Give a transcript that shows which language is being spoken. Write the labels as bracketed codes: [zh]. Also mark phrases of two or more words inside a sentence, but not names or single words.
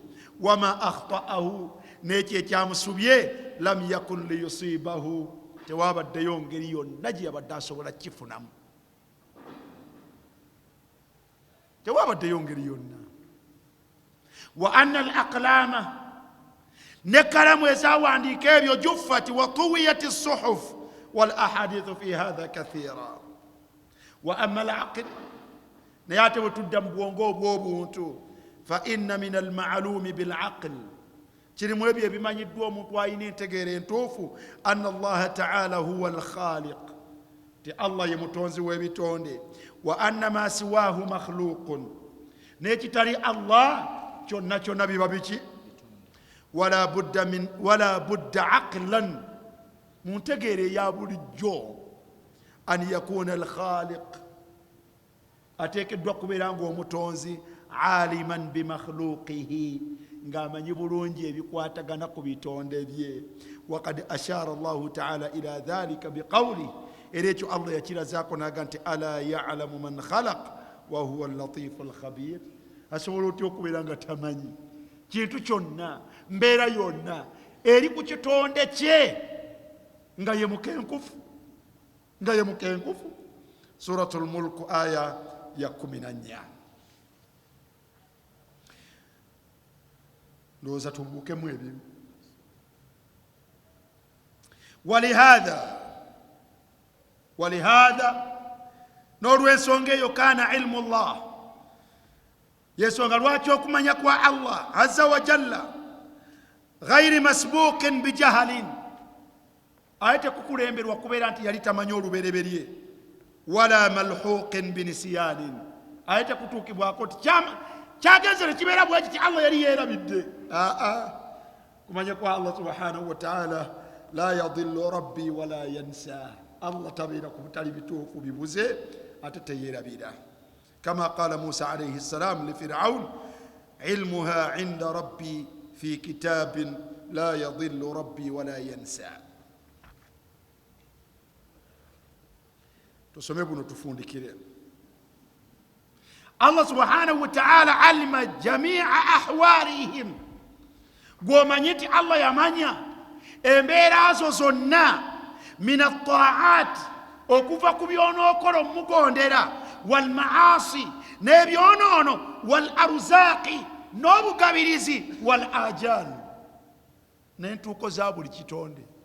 [ar] وما أخطأه, [lg] n'ekyo ekyamusubye [ar] لم يكن ليصيبه, [lg] tewabaddeyo ngeri yonna gye yabadde asobola kifunamu, tewabaddeyo ngeri yonna. [ar] وأن الأقلام, [lg] ne kalamu ezawandiika ebyo [ar] جفت وطويت الصحف والأحاديث في هذا كثيرة. وأما العقل, [lg] naye ate bwe tudda mu bwongo obw'obuntu, [ar] فإن من المعلوم بال aql, [lg] kirimu ebyo ebimanyiddwa omuntu alina entegeera entuufu, [ar] أن الله تعالى هو ال [lg] khaliq, ti Allah ye mutonzi w'ebitonde, [ar] وأن ما سواه مخلوق, [lg] n'ekitali Allah kyonna kyonna biba biki, [ar] ولا بد عقلا, [lg] mu ntegeera eya bulijjo, [ar] أن يكون الخالق, [lg] ateekeddwa kubeera ng'omutonzi [ar] عالما بمخلوقاته, [lg] ng'amanyi bulungi ebikwatagana ku bitonde bye. [ar] وقد أشار الله تعالى إلى ذلك بقوله, [lg] era ekyo Allah yakirazaako naga nti [ar] ألا يعلم من خلق وهو اللطيف الخبير. [lg] asobola otya okubeera nga tamanyi kintu kyonna, mbeera yonna eri ku kitonde kye nga ye mukenkufu, [ar] سورة الملك [lg] aya ya 14. ndowooza tubuukemu ebimu. walihadha n'olw'ensonga eyo [ar] كان علم الله, [lg] yensonga lwaki okumanya kwa Allah [ar] عز وجل غير مسبوق بجهل, [lg] aye tekukulemberwa kubeera nti yali tamanyi olubereberye, [ar] ولا ملحوق بنسيان, [lg] aye tekutuukibwako ti kyagenzere kibeera bwe kiti Allah yali yeerabidde. kumanya kwa Allah [ar] سبحانه وتعالى لا يضل ربي ولا ينسى, [lg] Allah tabeera ku butali bituufu bibuze ate teyeerabira. [ar] كما قال موسى عليه السلام لفرعون علمها عند ربي في كتاب لا يضل ربي ولا ينسى. [lg] tusome buno tufundikire. Allah [ar] سبحانه وتعالى علم جميع أحوالهم, [lg] gwomanyi nti Allah yamanya embeera zo zonna, [ar] من الطاعات, [lg] okuva ku byonookola omugondera, [ar] والمعاصي, [lg] n'ebyonoono, [ar] والأرزاق, [lg] n'obugabirizi, [ar] والآجال, [lg] n'entuuko za buli kitonde.